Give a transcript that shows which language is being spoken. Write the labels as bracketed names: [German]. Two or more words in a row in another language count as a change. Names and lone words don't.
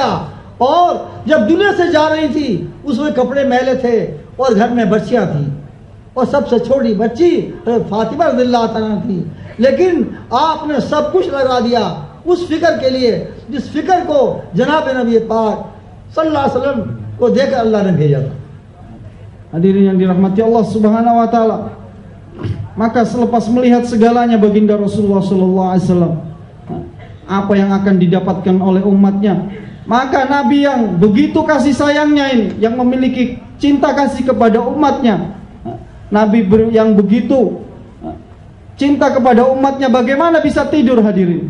[Hindi] और जब दुनिया से जा रही थी, उसमें कपड़े मैले थे और घर में बच्चियां थी, और सबसे छोटी बच्ची फातिमा [Arabic] رضي الله تعالى [Hindi] थी, लेकिन आपने सब कुछ लगा दिया उस फिक्र के लिए जिस फिक्र को जनाब नबी पाक [Arabic] صلى الله عليه وسلم [Hindi] को देकर अल्लाह ने भेजा था। [Indonesian] Hadirin yang dirahmati Allah [Arabic] سبحانه وتعالى, [Indonesian] maka selepas melihat segalanya baginda Rasulullah [Arabic] صلى الله عليه وسلم, [Indonesian] apa yang akan didapatkan oleh umatnya, maka Nabi yang begitu kasih sayangnya ini, yang memiliki cinta kasih kepada umatnya, Nabi yang begitu cinta kepada umatnya, bagaimana bisa tidur, hadirin?